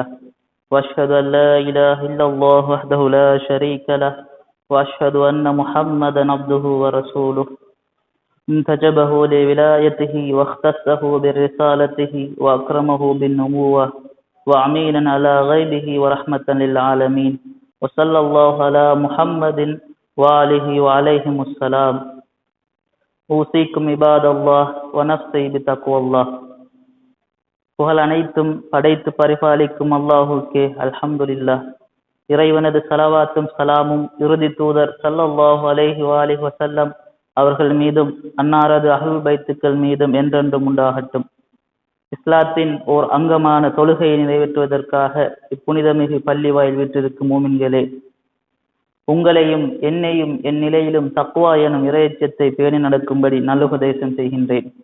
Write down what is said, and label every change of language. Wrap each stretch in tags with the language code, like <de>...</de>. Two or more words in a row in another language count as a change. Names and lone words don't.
<ar>وأشهد أن لا إله إلا الله وحده لا شريك له وأشهد أن محمدا عبده ورسوله انتجبه لولايته واختصه بالرسالته وأكرمه بالنبوة وأمينا على غيبه ورحمة للعالمين. وصلى الله على محمد وآله وعليهم السلام. أوصيكم عباد الله ونفسي بتقوى الله.</ar> <ta>புகழ் அனைத்தும் படைத்து பரிபாலிக்கும் அல்லாஹுக்கே அல்ஹம்துலில்லாஹ். இறைவனது ஸலவாத்தும் சலாமும் இறுதி தூதர்</ta> <ar>صلى الله عليه وآله وسلم</ar> <ta>அவர்கள் மீதும் அன்னாரது அஹ்லுல் பைத்துக்கள் மீதும் என்றென்றும் உண்டாகட்டும். இஸ்லாத்தின் ஓர் அங்கமான தொழுகையை நிறைவேற்றுவதற்காக இப்புனிதமிகு பள்ளி வாயில் வீற்றிருக்கும் மூமின்களே, உங்களையும் என்னையும் என் நிலையிலும் தக்வா எனும் இறையச்சத்தை பேணி நடக்கும்படி நல்லுபதேசம் செய்கின்றேன்.</ta>